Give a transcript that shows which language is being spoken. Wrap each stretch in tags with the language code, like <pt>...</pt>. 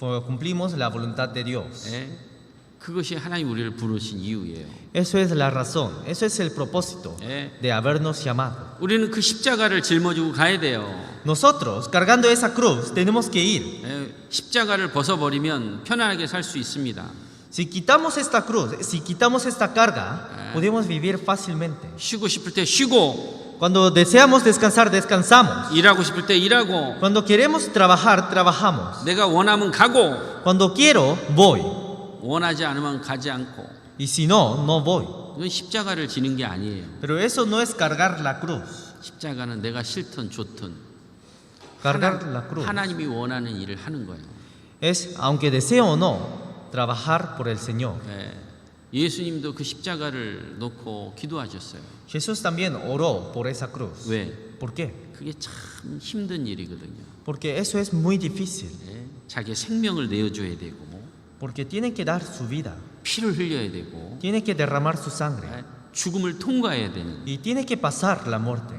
<es>cumplimos la voluntad de Dios.</es> <ko>그것이 하나님 우리를 부르신 이유예요.</ko> <es>Eso es la razón, eso es el propósito de habernos llamado.</es> <ko>우리는 그 십자가를 짊어지고 가야 돼요.</ko> <es>Nosotros, cargando esa cruz, tenemos que ir.</es> <ko>십자가를 벗어버리면 편안하게 살 수 있습니다.</ko> <es>Si quitamos esta cruz, si quitamos esta carga, podemos vivir fácilmente.</es> <ko>쉬고 싶을 때 쉬고,</ko> <es>Cuando deseamos descansar, descansamos.</es> <ko>일하고 싶을 때 일하고,</ko> <es>Cuando queremos trabajar, trabajamos.</es> <ko>내가 원하면 가고,</ko> <es>Cuando quiero, voy.</es> <ko>원하지 않으면 가지 않고.</ko> <es>Y si no, no voy.</es> <ko>이건 십자가를 지는 게 아니에요.</ko> <es>Pero eso no es cargar la cruz.</es> <ko>십자가는 내가 싫든 좋든</ko> <es>Cargar la cruz</es> <ko>하나님이 원하는 일을 하는 거예요.</ko> <es>es, aunque deseo o no, trabajar por el Señor.</es> <ko>예수님도 그 십자가를 놓고 기도하셨어요.</ko> <es>Jesús también oró por esa cruz.</es> <ko>왜?</ko> <es>¿Por qué?</es> <ko>그게 참 힘든 일이거든요.</ko> <es>Porque eso es muy difícil.</es> <ko>자기 생명을 내어줘야 되고</ko> <es>Porque tiene que dar su vida.</es> <ko>피를 흘려야 되고</ko> <es>Tiene que derramar su sangre.</es> <ko>죽음을 통과해야 되는</ko> <es>Y tiene que pasar la muerte.</es>